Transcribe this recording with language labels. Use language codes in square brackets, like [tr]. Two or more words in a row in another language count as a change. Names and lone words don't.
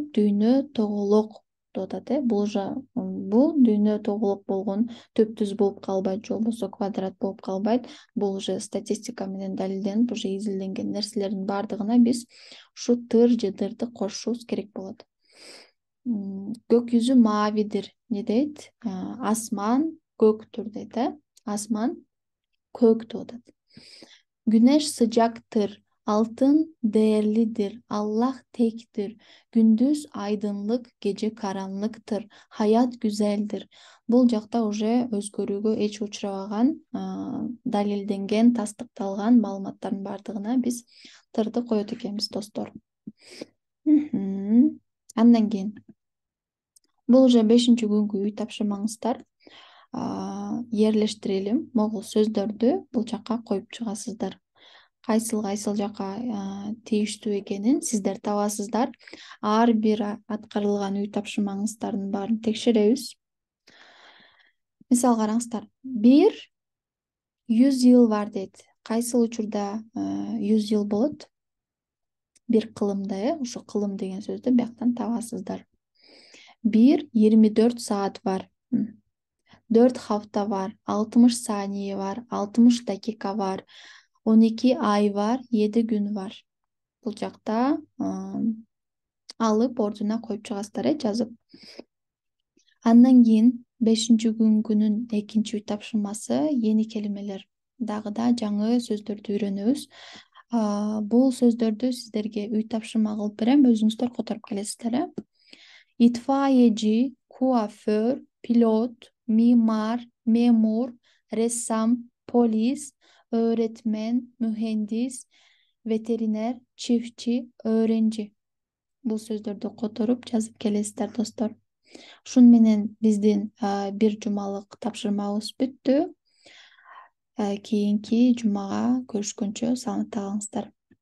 [ky] Дүйнө тоголок, деп атат. Бул дүйнө тоголок болгон төптүз болуп калбайт, же болбосо квадрат болуп калбайт. Бул уже статистика менен далилденип, уже изилденген нерселердин баардыгына биз ушу тыр же дырды кошушубуз керек болот. [tr] Gök yüzü mavidir. Не дейт? [ky] Асман көктүр, дейт. Асман көк, деп атат. [tr] Güneş sıcaktır. Altın değerlidir. Allah tektir. Gündüz aydınlık, gece karanlıktır. Hayat güzeldir. [ky] Бул жакта уже өзгөрүүгө эч учурабаган, далилденген, тастыкталган маалыматтардын баардыгына биз тырды коет экенбиз, достор. Андан кийин бул уже 5-күnkү үй тапшырмаңыздар. Ерлештирелим. Могул сөздөрдү бул жака коюп чыгасыздар. Кайсыл жака тийиштүү экенин сиздер табасыздар. Ар бир аткарылган үй тапшырмаңыздардын баарын текшеребиз. Мисал караңыздар. 100 [tr] yıl var [ky] дейт. Кайсыл учурда 100 yıl болот? Бир кылымда, ошо кылым деген сөздү бияктан табасыздар. [tr] 24 saat var. М. 4 hafta var, 60 saniye var, 60 dakika var, 12 ay var, 7 gün var. [ky] Бұл жақта алып ордуна коюп чыгасыздар, жазып. Андан кийин 5-күнүн экинчи үй тапшырмасы yeni келимелер. Дагы да жаңы сөздөрдү үйрөнөбүз. Бул сөздөрдү сиздерге үй тапшырма кылып берем, өзүңүздөр которуп келесиздер, [tr] İtfaiyeci, kuaför, pilot, mimar, memur, ressam, polis, öğretmen, mühendis, veteriner, çiftçi, öğrenci. [ky] Бұл сөздерді которуп жазып келесиздер, достор. Ушун менен биздин бир жумалык тапшырмабыз бүттү. Кийинки жумага көрүшкөнчө саламатта калыңыздар.